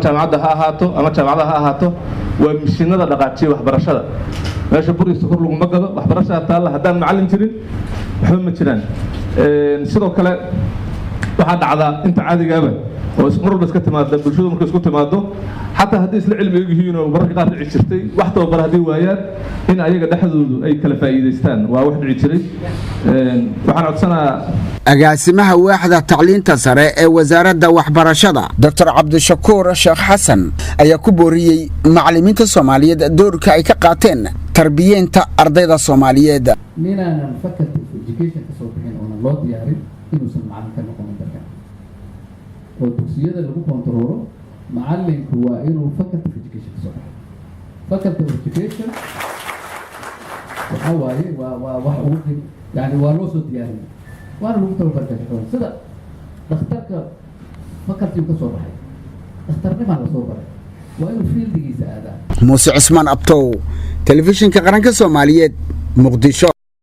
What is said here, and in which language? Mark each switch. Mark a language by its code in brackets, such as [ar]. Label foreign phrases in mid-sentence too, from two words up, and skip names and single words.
[so] jaamacadda ha ama jaamacadaha ahaato waa mishiinada dhaqaajiye waxbarashada meesha buriista kor lagu magado waxbarashada taalla haddaan macallin jirin waxba ma jiraan sidoo kale waxaa dhacdaa inta caadigaaba oo mar walba iska timaada bulshadu markay isku timaado xataa haddii isla cilmi yihiin oo mararka qaar dhici jirtay wax tababar haddii waayaan in ayaga dhexdoodu ay kala faa'iideystaan waa wax dhici jiray waxaan codsanaa agaasimaha waaxda tacliinta sare ee wasaaradda waxbarashada Dr. Cabdishakuur Sheekh Xasan ayaa ku booriyay macallimiinta Soomaaliyeed doorka ay ka qaateen tarbiyeenta ardayda Soomaaliyeed ninaan [en] faculty of education [so] ka soo bixin oo loo diyaarin inuusan macallin ka noqon dalka oo dugsiyada lagu kontrolo macallinku waa inuu [en] faculty of education [so] ka soo baxo [en] faculty of education [so] waxa waaye waa wax ugu yani waa loo soo diyaarin waana lagu tababarkaa sida dhakhtarka faculty ka soo baxay dhakhtarnimaa la soo baray waa inuu fieldigiisa aadaa Muuse Cismaan Abtow telefishinka qaranka Soomaaliyeed Muqdisho.